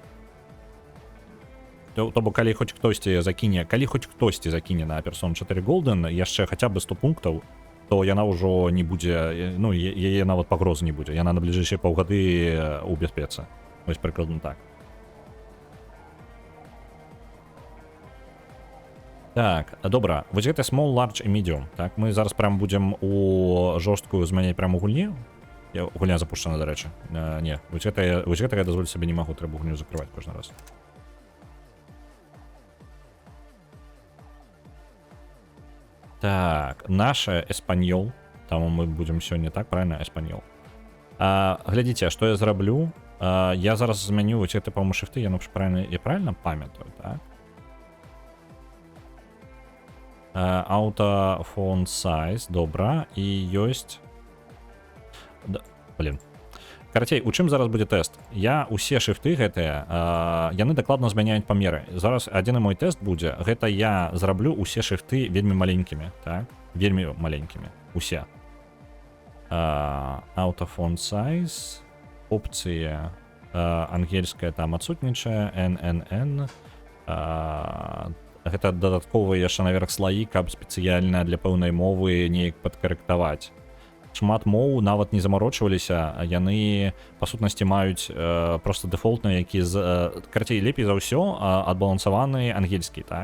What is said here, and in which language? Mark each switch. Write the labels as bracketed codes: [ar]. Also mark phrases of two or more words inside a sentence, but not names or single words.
[be] То бок, калі хоць хтосьці закіне на Persona 4 Golden яшчэ хаця бы 100 пунктаў, то яна ўжо не будзе, ну, яе нават пагрозы не будзе. Яна на бліжэйшыя паўгады ў бяспецы. Вось прыкладна так. Так, добра, вось гэта [en] small, large [be] і medium. Так, мы зараз прям будзем у жорсткую змяняць прямо гульню. Гульня запушчана, дарэчы. Не, вось гэта я дазволіць сабе не магу, трэба гульню закрываць кожны раз. Так, наша эспаньол. Таму мы будзем сёння так, правильно, эспаньол. Глядзіце, што я зраблю. Я зараз змяню вось гэта, па-моему, шрифты, я правильно памятаю, так? [en] Auto font size, [be] добра, і ёсць... Блин. Карацей, у чым зараз будзе тэст? Я усе шрифты гэтыя, яны дакладна змяняюць памеры. Зараз адзіны мой тэст будзе, гэта я зраблю усе шрифты вельмі маленькімі, так? Вельмі маленькімі, усе. [en] Auto font size, [be] опцыі, ангельская там адсутнічае, NNN, гэта дадатковыя яшчэ наверх слаі, каб спецыяльна для пэўнай мовы неяк падкарэктаваць. Шмат моў нават не замарочваліся, яны па сутнасці маюць просто дэфолтныя, які карацей, лепей за ўсё адбалансаваны ангельскі, так?